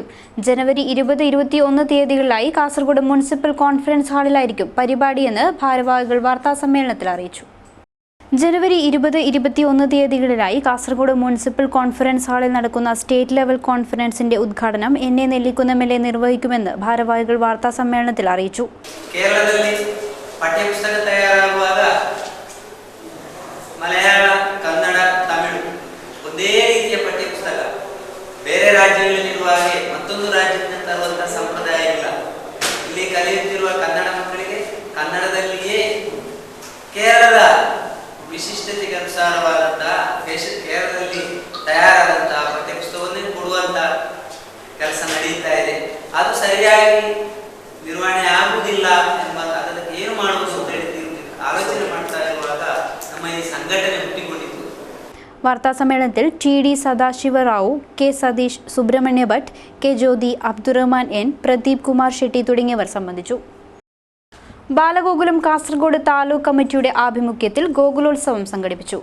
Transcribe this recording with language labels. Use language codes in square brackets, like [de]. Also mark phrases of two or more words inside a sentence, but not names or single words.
[ml] ജനുവരി 20-21 തീയതികളിലായി കാസർഗോഡ് മുനിസിപ്പൽ കോൺഫറൻസ് ഹാളിലായിരിക്കും പരിപാടിയെന്ന് ഭാരവാഹികൾ വാർത്താസമ്മേളനത്തിൽ അറിയിച്ചു. ജനുവരി 20-21 തീയതികളിലായി കാസർഗോഡ് മുനിസിപ്പൽ കോൺഫറൻസ് ഹാളിൽ നടക്കുന്ന സ്റ്റേറ്റ് ലെവൽ കോൺഫറൻസിന്റെ ഉദ്ഘാടനം NA നെല്ലിക്കുന്നം LA നിർവഹിക്കുമെന്ന് ഭാരവാഹികൾ വാർത്താസമ്മേളനത്തിൽ അറിയിച്ചു. കേരളത്തിൽ പാഠ്യപുസ്തക [kn] തയ്യാറാകുವಾಗ ಮಲಯಾಳ, ಕನ್ನಡ, ತಮಿಳು ಒಂದೇ ರೀತಿಯ ಪಠ್ಯಪುಸ್ತಕ. ಬೇರೆ ರಾಜ್ಯಗಳಲ್ಲಿರುವ ಹಾಗೆ ಮತ್ತೊಂದು ರಾಜ್ಯದಿಂದ ತರುವಂತಹ ಸಂಪ್ರದಾಯ ಇಲ್ಲ. ಇಲ್ಲಿ ಕಲಿಯುತ್ತಿರುವ ಕನ್ನಡ ಮಕ್ಕಳಿಗೆ ಕನ್ನಡದಲ್ಲಿಯೇ ಕೇರಳದ ವಿಶಿಷ್ಟತೆಗೆ ಅನುಸಾರವಾದಂತಹ ಕೇರಳದಲ್ಲಿ ತಯಾರಾದಂತಹ ಪಠ್ಯಪುಸ್ತಕವನ್ನೇ ಕೊಡುವಂತಹ ಕೆಲಸ ನಡೆಯುತ್ತಾ ಇದೆ. ಅದು ಸರಿಯಾಗಿ ನಿರ್ವಹಣೆ ಆಗುವುದಿಲ್ಲ ಎಂಬ ಅದನ್ನು ಏನು ಮಾಡುವುದು ಅಂತ ಹೇಳಿ ಆಲೋಚನೆ ಮಾಡ್ತಾ ಇರುವಾಗ [ml] വാർത്താസമ്മേളനത്തിൽ TD സദാശിവറാവു, K സതീഷ്, സുബ്രഹ്മണ്യ ഭട്ട്, K ജ്യോതി, അബ്ദുറഹ്മാൻ N, പ്രദീപ് കുമാർ ഷെട്ടി തുടങ്ങിയവർ സംബന്ധിച്ചു. ബാലഗോകുലം കാസർഗോഡ് താലൂക്ക് കമ്മിറ്റിയുടെ ആഭിമുഖ്യത്തിൽ ഗോകുലോത്സവം സംഘടിപ്പിച്ചു.